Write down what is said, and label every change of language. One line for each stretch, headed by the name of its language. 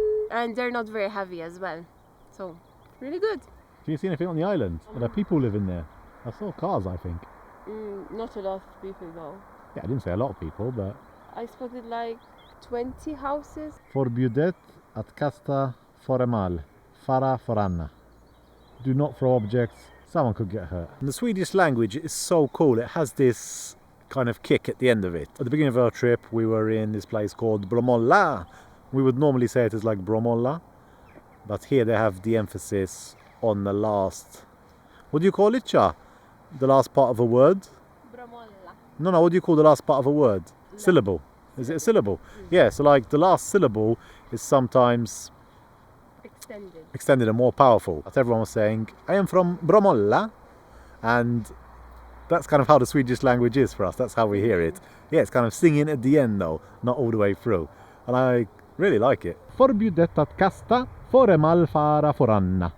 English: And they're not very heavy as well. So, really good. Do you see anything on the island? Are there people living there? I saw cars, I think. Not a lot of people though. Yeah, I didn't say a lot of people, but... I spotted like 20 houses.
Swedish: Förbjudet att kasta föremål, fara föranna.
English: Do not throw objects, someone could get hurt. And the Swedish language is so cool, it has this kind of kick at the end of it. At the beginning of our trip, we were in this place called Bromölla. We would normally say it is like Bromölla, but here they have the emphasis on the last... What do you call it, Cha? The last part of a word? Bromölla. No, what do you call the last part of a word? Syllable. Is it a syllable? Yeah, so like the last syllable is sometimes extended and more powerful. As everyone was saying, I am from Bromölla, and that's kind of how the Swedish language is for us. That's how we hear it. Yeah, it's kind of singing at the end though, not all the way through. And I really like it.
Swedish: Förbjudet att kasta föremål fara föranna.